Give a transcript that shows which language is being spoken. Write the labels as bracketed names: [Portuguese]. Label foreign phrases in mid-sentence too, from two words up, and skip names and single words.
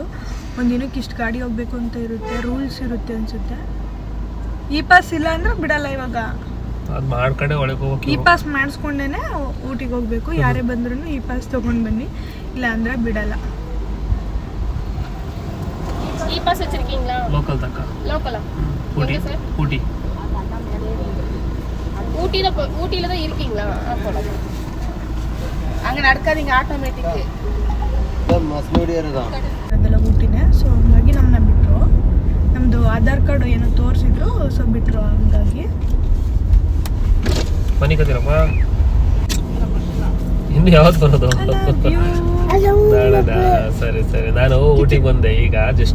[Kannada] ಒಂದು ದಿನಕ್ಕೆ ಇಷ್ಟು ಗಾಡಿ ಹೋಗ್ಬೇಕು ಅಂತ ಇರುತ್ತೆ, ರೂಲ್ಸ್ ಇರುತ್ತೆ ಅನಿಸುತ್ತೆ. ಈ ಪಾಸ್ ಇಲ್ಲ ಅಂದ್ರೆ ಬಿಡಲ್ಲ ಇವಾಗ. ಅದು ಮಾಡ್ಕೊಂಡೆ ಒಳಗೆ ಹೋಗ್ಬೇಕು. ಈ ಪಾಸ್ ಮಾಡಿಸ್ಕೊಂಡೇನೆ ಊಟಿಗೆ ಹೋಗ್ಬೇಕು. ಯಾರೇ ಬಂದ್ರೂ ಈ ಪಾಸ್ ತೊಗೊಂಡು ಬನ್ನಿ, ಇಲ್ಲ ಅಂದರೆ ಬಿಡಲ್ಲ. [Tamil] ಈ ಪಾಸ್ வச்சிருக்கீங்களா? லோக்கல் தாக்கா. லோக்கலா? ஊட்டி எங்க சார்? ஊட்டி. ஊட்டியில தான் இருக்கீங்களா? போலாம். அங்க நடக்காதீங்க, ஆட்டோமேட்டிக். [Kannada] ಅದೆಲ್ಲ ಊಟಿನೇ. ಸೊ ಹಂಗಾಗಿ ನಮ್ಮನ್ನ ಬಿಟ್ಟರು. ನಮ್ಮದು ಆಧಾರ್ ಕಾರ್ಡ್ ಏನೋ ತೋರಿಸಿದ್ರು, ಸೊ ಬಿಟ್ಟರು. ಹಂಗಾಗಿ ಮನೆ ಕತ್ತೀರಪ್ಪ ಇನ್ನು ಯಾವತ್ತು ಬರೋದು? ಸರಿ ಸರಿ, ನಾನು ಊಟಿಗೆ ಬಂದೆ ಈಗ ಜಸ್ಟ್.